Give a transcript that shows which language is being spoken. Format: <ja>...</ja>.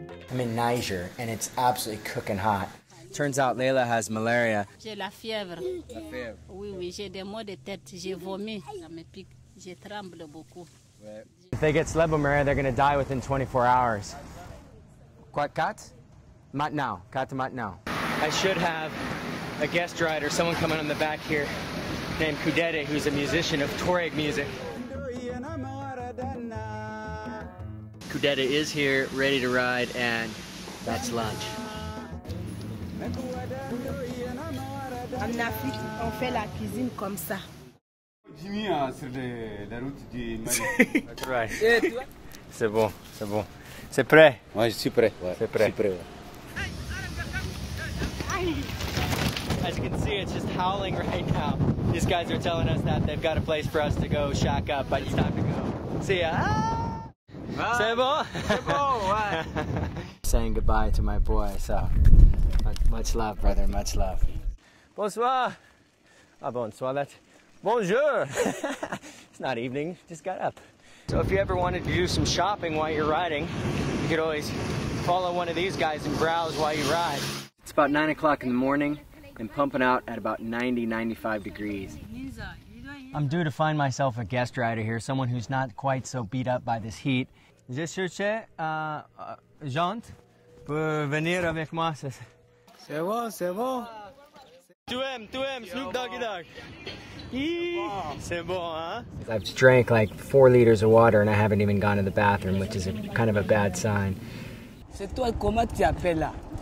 <en>I'm in Niger, and it's absolutely cooking hot. Turns out Layla has malaria.</en> <fr>J'ai la fièvre. La fièvre. Oui, oui, j'ai des maux de tête, j'ai vomi, ça me pique, je tremble beaucoup.</fr> <en>If they get Slebomaria, they're gonna die within 24 hours. Kat?</en> <fr>Maintenant. Kat maintenant.</fr> <en>I should have a guest rider, someone coming on the back here, named Kudede, who's a musician of Tuareg music. Kudede is here, ready to ride, and that's lunch.</en> <fr>En Afrique, on fait la cuisine comme ça. Jimmy sur la route du Mali.</fr> <en>That's right.</en> <fr>C'est bon, c'est bon. C'est prêt? Ouais, je suis prêt. Ouais, c'est prêt. Je suis prêt, ouais.</fr> <en>As you can see, it's just howling right now. These guys are telling us that they've got a place for us to go shack up, but it's time to go. See ya.</en> <fr>C'est bon? C'est bon, ouais.</fr> <en>Saying goodbye to my boy, so much love, brother, much love.</en> <fr>Bonsoir.</fr> <en>Ah, bonsoir, that's bonjour. It's not evening, just got up. So if you ever wanted to do some shopping while you're riding, you could always follow one of these guys and browse while you ride. It's about 9 o'clock in the morning and pumping out at about 90, 95 degrees. I'm due to find myself a guest rider here, someone who's not quite so beat up by this heat.</en> <fr>Je cherchais Jean pour venir avec moi. C'est bon, c'est bon. Tu aimes, Snoop Doggy Dogg. C'est bon, huh?</fr> <en>I've drank like 4 liters of water and I haven't even gone to the bathroom, which is kind of a bad sign.</en> <fr>C'est toi, comment tu appelles là?</fr>